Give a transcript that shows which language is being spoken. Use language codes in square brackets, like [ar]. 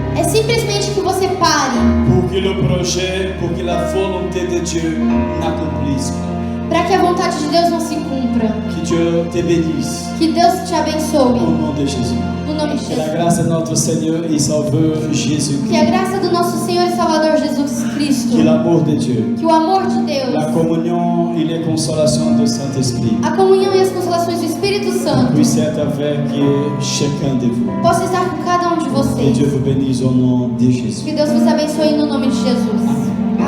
[pt] é simplesmente que você pare. [fr] Pour que le projet, pour que la volonté de Dieu n'accomplisse. [pt] Para que a vontade de Deus não se cumpra. [fr] Que Dieu te bénisse. [pt] Que Deus te abençoe. [fr] Au nom de Jésus. [pt] No nome de [fr] Que la [pt] Jesus. [fr] grâce de notre Seigneur et Sauveur Jésus. [pt] Que a graça do nosso Senhor e Salvador Jesus Cristo. [fr] Que l'amour de Dieu. [pt] Que o amor de [fr] La [pt] Deus. [fr] communion et les consolations du Saint-Esprit [pt] A comunhão e as consolações do Espírito Santo. [fr] puissent être avec chacun de vous. [pt] Possa estar com cada um de [fr] Que [pt] vocês. [fr] Dieu vous bénisse au nom de Jésus. [pt] Que Deus vos abençoe no nome de Jesus.